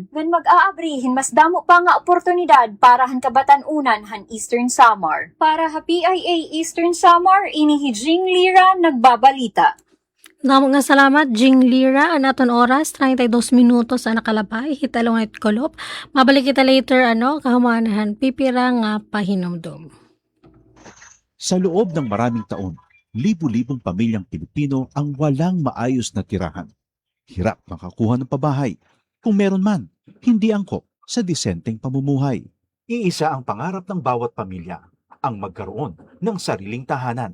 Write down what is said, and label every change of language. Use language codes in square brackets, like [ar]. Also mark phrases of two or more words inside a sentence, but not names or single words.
[war] Ngan mag-aabrihin mas damo pa nga oportunidad para han kabatan-unan han Eastern Samar. Para ha PIA Eastern Samar, ini Jing Lira nagbabalita. Namo nga salamat, Jing Lira. Ang aton oras, 32 minutos ang nakalabay. Hitalong at kolop. Mabalik kita later, kahumanahan, pipira nga pahinomdom. [tl] Sa loob ng maraming taon, libu-libong pamilyang Pilipino ang walang maayos na tirahan. Hirap makakuha ng pabahay. Kung meron man, hindi angkop sa disenteng pamumuhay. Iisa ang pangarap ng bawat pamilya, ang magkaroon ng sariling tahanan.